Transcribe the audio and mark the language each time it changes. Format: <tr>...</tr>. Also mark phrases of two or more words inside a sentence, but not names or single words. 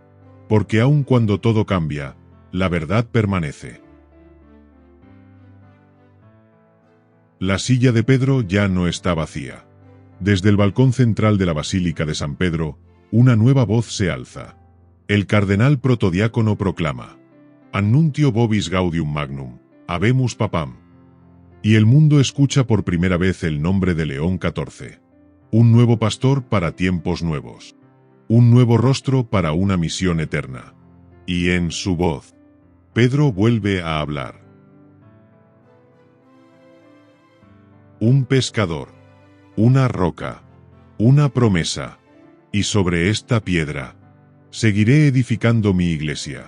<es>Porque aun cuando todo cambia, la verdad permanece. La silla de Pedro ya no está vacía. Desde el balcón central de la Basílica de San Pedro, una nueva voz se alza. El cardenal protodiácono proclama:</es> <la>Annuntio vobis gaudium magnum, habemus papam.</la> <es>Y el mundo escucha por primera vez el nombre de León XIV. Un nuevo pastor para tiempos nuevos. Un nuevo rostro para una misión eterna. Y en su voz, Pedro vuelve a hablar. Un pescador, una roca, una promesa, y sobre esta piedra seguiré edificando mi iglesia.</es>